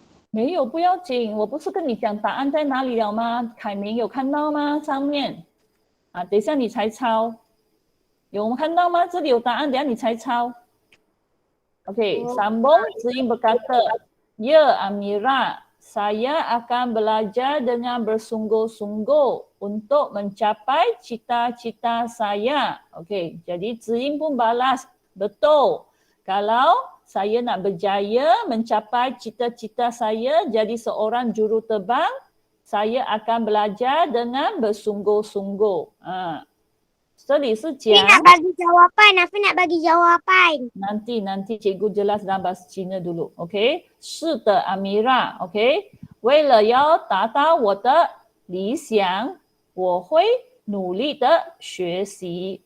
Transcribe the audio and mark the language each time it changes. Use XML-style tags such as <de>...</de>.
<zh>没有，不要紧，我不是跟你讲答案在哪里了吗？凯明有看到吗？上面等一下你才抄，有看到吗？这里有答案，等一下你才抄。</zh> <ms>Okey, sambung. Zin berkata, ya Amira, saya akan belajar dengan bersungguh-sungguh untuk mencapai cita-cita saya. Okey, jadi Zin pun balas, betul. Kalau saya nak berjaya mencapai cita-cita saya jadi seorang juruterbang, saya akan belajar dengan bersungguh-sungguh.</ms> <zh>这里是讲</zh> <ms>nak bagi jawapan. Afi nak bagi jawapan. nanti cikgu jelas dalam bahasa Cina dulu.</ms> <zh>OK， 是的 Amira。 OK， 为了要达到我的理想，我会努力的学习。</zh>